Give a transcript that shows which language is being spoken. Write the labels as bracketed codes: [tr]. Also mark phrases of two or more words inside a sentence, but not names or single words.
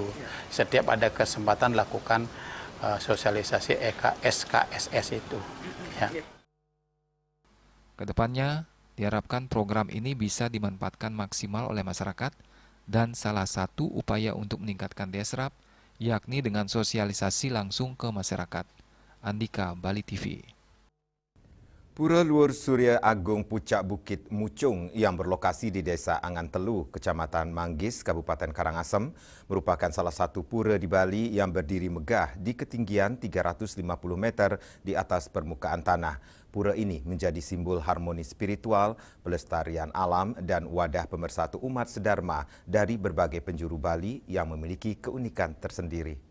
[id] Setiap ada kesempatan lakukan sosialisasi SKSS itu. Ya. Kedepannya, diharapkan program ini bisa dimanfaatkan maksimal oleh masyarakat dan salah satu upaya untuk meningkatkan desrap yakni dengan sosialisasi langsung ke masyarakat. Andika, Bali TV. Pura Luhur Surya Agung Pucak Bukit Mucung yang berlokasi di Desa Angantelu, Kecamatan Manggis, Kabupaten Karangasem, merupakan salah satu pura di Bali yang berdiri megah di ketinggian 350 meter di atas permukaan tanah. Pura ini menjadi simbol harmoni spiritual, pelestarian alam, dan wadah pemersatu umat sedharma dari berbagai penjuru Bali yang memiliki keunikan tersendiri.